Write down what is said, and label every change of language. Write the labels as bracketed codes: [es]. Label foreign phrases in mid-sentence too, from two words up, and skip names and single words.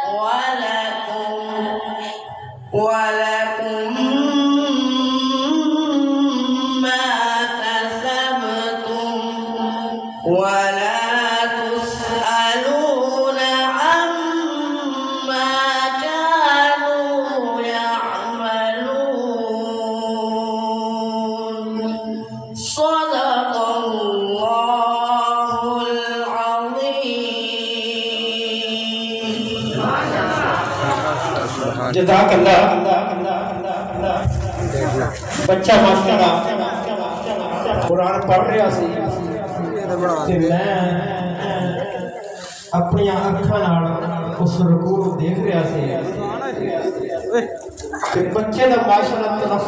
[ar] ولكم ما كسبتم ولا تسألون عما كانوا يعملون. صدق الله العظيم. जज़ाकल्लाह। [pa] بچہ ماشاءاللہ قرآن پڑھ رہا سی تے میں اپنی اکھاں نال اس رکوع نوں دیکھ رہا سی تے بچے دا ماشاءاللہ